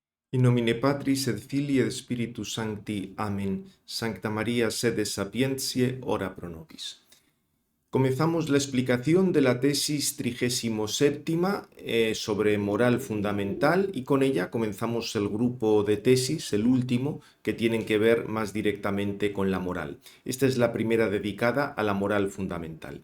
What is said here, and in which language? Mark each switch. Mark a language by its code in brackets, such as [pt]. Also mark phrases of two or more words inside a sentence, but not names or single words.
[la] In nomine Patris et Filii et Spiritus Sancti. Amen. Sancta María, sede sapientiae, ora pro nobis. [es] Comenzamos la explicación de la tesis 37ª sobre moral fundamental y con ella comenzamos el grupo de tesis, el último, que tienen que ver más directamente con la moral. Esta es la primera dedicada a la moral fundamental.